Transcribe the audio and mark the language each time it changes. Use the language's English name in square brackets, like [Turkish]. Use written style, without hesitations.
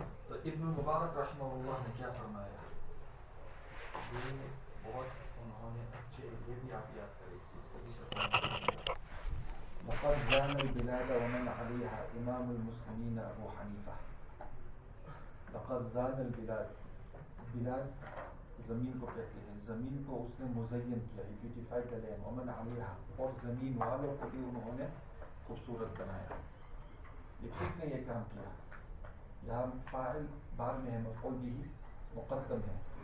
[Arabic] طيب ابن المبارك رحمه الله [Urdu] نكيا فرمايا بہت انہوں نے اچھے یہ بھی آپ یاد کرے [Arabic] لقد زان البلاد ومن عليها امام المسلمين ابو حنيفه. لقد زان البلاد, [Urdu] بلاد زمین کو کہتے ہیں, زمین کو اس نے مزین کیا, بیوٹیفائی کر لیا, [Arabic] ومن عليها [Urdu] اور زمین والوں کو بھی انہوں نے خوبصورت بنایا. یہ کس نے یہ کام کیا؟ یہاں فاعل بار میں ہے, مفعول بھی مقدم ہے.